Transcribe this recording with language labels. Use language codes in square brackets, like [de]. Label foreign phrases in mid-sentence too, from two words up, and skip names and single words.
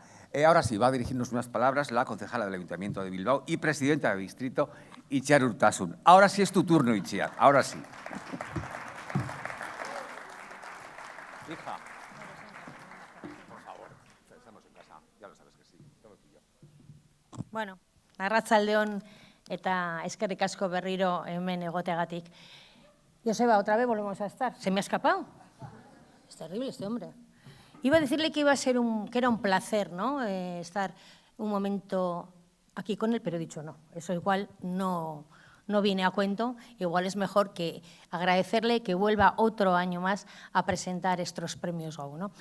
[es] Ahora sí, va a dirigirnos unas palabras la concejala del Ayuntamiento de Bilbao y presidenta del distrito, Itziar Urtasun. Ahora sí es tu turno, Itziar. Ahora sí. Hija. Por favor, estamos en casa. Ya lo sabes que sí. Todo tuyo. [eu] Bueno, arratsaldeon eta eskerrik asko berriro hemen egoteagatik. [es] Joseba, otra vez volvemos a estar. ¿Se me ha escapado? Es terrible este hombre. Iba a decirle que que era un placer, ¿no? Estar un momento aquí con él, pero he dicho no. Eso igual no viene a cuento. Igual es mejor que agradecerle que vuelva otro año más a presentar estos premios GO, ¿no?